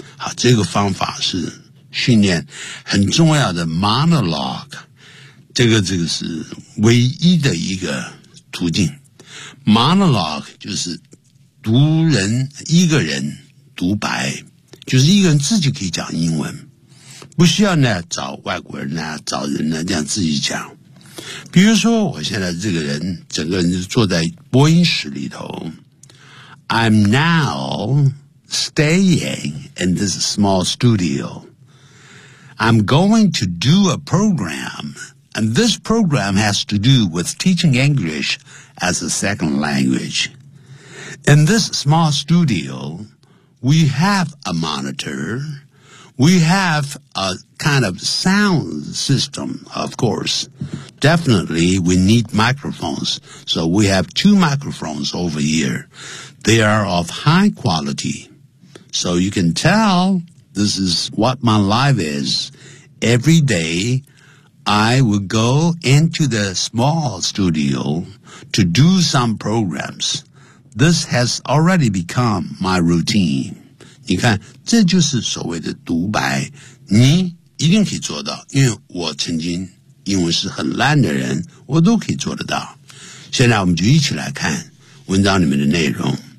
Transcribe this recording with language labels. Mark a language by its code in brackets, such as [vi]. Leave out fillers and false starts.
[zh] 好，这个方法是训练很重要的 monologue， 这个是唯一的一个途径。 monologue 就是独人一个人独白，就是一个人自己可以讲英文，不需要呢找外国人呢找人呢这样自己讲。 [en] 比如说我现在这个人整个人就坐在播音室里头 I'm now staying in this small studio I'm going to do a program And this program has to do with teaching English as a second language In this small studio we have a monitor. We have a kind of sound system, of course. Definitely, we need microphones. So we have two microphones over here. They are of high quality. So you can tell this is what my life is. Every day, I would go into the small studio to do some programs. This has already become my routine. [zh] 你看，这就是所谓的独白。你一定可以做到，因为我曾经英文是很烂的人，我都可以做得到。现在我们就一起来看文章里面的内容。